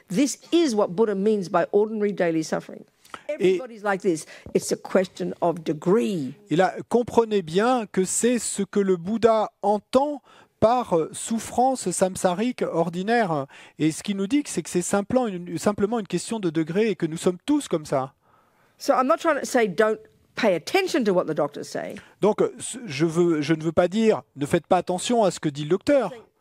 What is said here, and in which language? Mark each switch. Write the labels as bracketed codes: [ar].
[en] This is what Buddha means by ordinary daily suffering. Everybody's like this. It's a question of degree. [fr] Et là, comprenez bien que c'est ce que le Bouddha entend par souffrance samsarique ordinaire. Et ce qu'il nous dit, c'est que c'est simplement une question de degré et que nous sommes tous comme ça. [en] So I'm not trying to say don't pay attention to what the doctors say. [fr] Donc, je ne veux pas dire ne faites pas attention à ce que dit le docteur.